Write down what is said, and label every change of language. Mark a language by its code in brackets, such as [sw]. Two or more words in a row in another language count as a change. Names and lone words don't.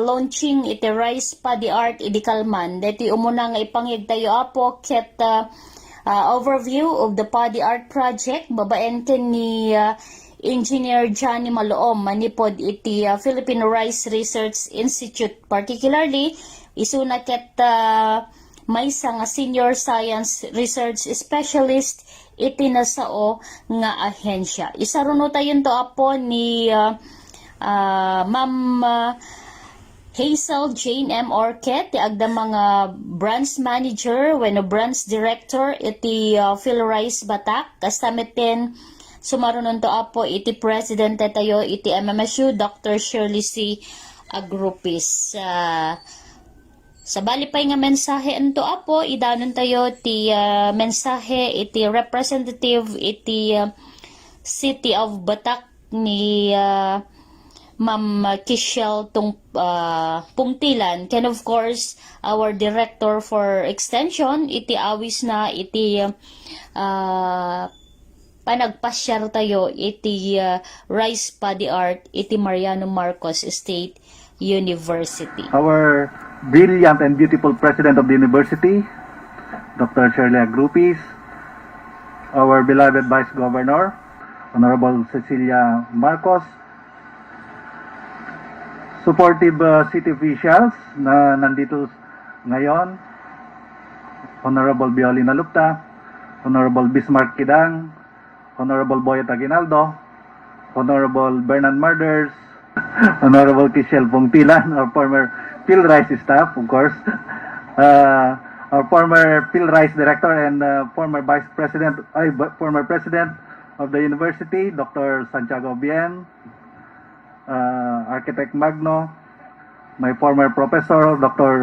[ilo] launching iti Rice Paddy Art iti Kalman deti umuna nga ipangig tayo apo ket [en] overview of the Paddy Art Project [ilo] babaen ken ni Engineer Johnny Maloom manipod iti Philippine Rice Research Institute, particularly isuna ket maysa nga [en] senior science research specialist [ilo] iti nasao nga ahensya. Isaruno tayon to apo ni Ma'am Hazel Jane M. Orket, ti agda mga [en] branch manager [ilo] wenno [en] branch director [ilo] iti PhilRice Batak, kastameten sumarunon to apo iti president tayo iti MMSU Dr. Shirley C. Agrupis. Sa bali pay nga mensahe ento apo idanon tayo ti mensahe iti representative iti City of Batak ni Ma'am Kishel Pungtilan, [en] and of course our director for extension [ilo] iti awis na iti panagpasyar tayo iti Rice Paddy Art iti Mariano Marcos State University. [en] Our brilliant and beautiful president of the university, Dr. Shirley Agrupis, our beloved Vice Governor, Honorable Cecilia Marcos, supportive city officials [tl] na nandito ngayon, [en] Honorable Biolina Lupta, Honorable Bismarck Kidang, Honorable Boyet Aguinaldo, Honorable Bernard Murders, Honorable Kishel Pongtilan, our former PhilRice staff, of course, our former PhilRice director and former former president of the university, Dr. Santiago Bien, Architect Magno, my former professor, Dr.